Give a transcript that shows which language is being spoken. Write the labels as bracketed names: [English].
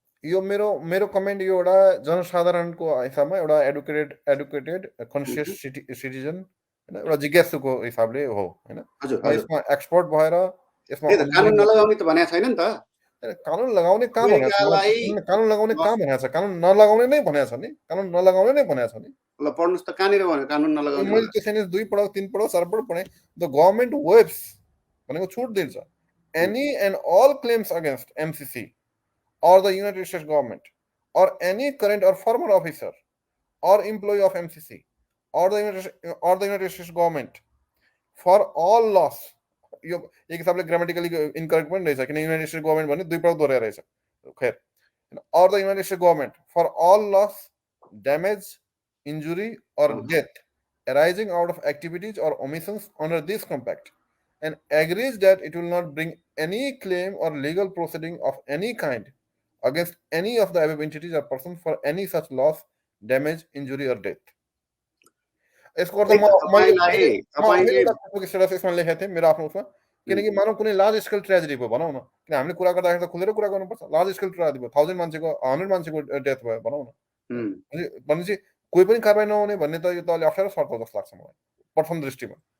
[Nepali] यो मेरो कमेन्ट यो एउटा जनसाधारणको हिसाबमा एउटा एडुकेटेड कन्सियस सिटिजन हैन, एउटा जिज्ञासुको हिसाबले हो हैन। यसमा एक्सपर्ट भएर यसमा कानुन नलगाउने त भनेको छैन नि त। कानुन लगाउने काम भनेको छ, कानुन लगाउने काम भनेको छ, कानुन नलगाउने नै भनेको छ नि, कानुन नलगाउने नै भनेको छ नि। ल पढ्नुस् त कहाँनिर भन्यो कानुन नलगाउने? मैले त्यसैले 2 पढाउ 3 पढाउ 4 पढाउ पढे। [English] the government waives [Nepali] भनेको छुट दिन्छ। [English] any and all claims against MCC or the United States government or any current or former officer or employee of MCC or the United States government for all loss, [Nepali] यो एक हिसाबले grammatically incorrect पनि रहेछ किन United states government भने 2 पटक दोहोऱ्याएर रहेछ। खैर, [English] or the United States government for all loss, damage, injury or death arising out of activities or omissions under this compact and agrees that it will not bring any claim or legal proceeding of any kind against any of the above entities or persons for any such loss, damage, injury or death. [Nepali] यसको अर्थ मैले स्टेटसमा लेखेको थिएँ मेरो आफ्नो उसमा, किनकि मानव कुनै लार्ज स्केल ट्रेजेडी भयो भनौँ न, किन हामीले कुरा गर्दाखेरि त खुलेर कुरा गर्नुपर्छ। लार्ज स्केल ट्रेजेडी भयो, 1000 मान्छेको 100 मान्छेको डेथ भयो भनौँ न, भनेपछि कोही पनि कारबाही नहुने भन्ने त यो त अलि अप्ठ्यारो शर्त जस्तो लाग्छ मलाई प्रथम दृष्टिमा।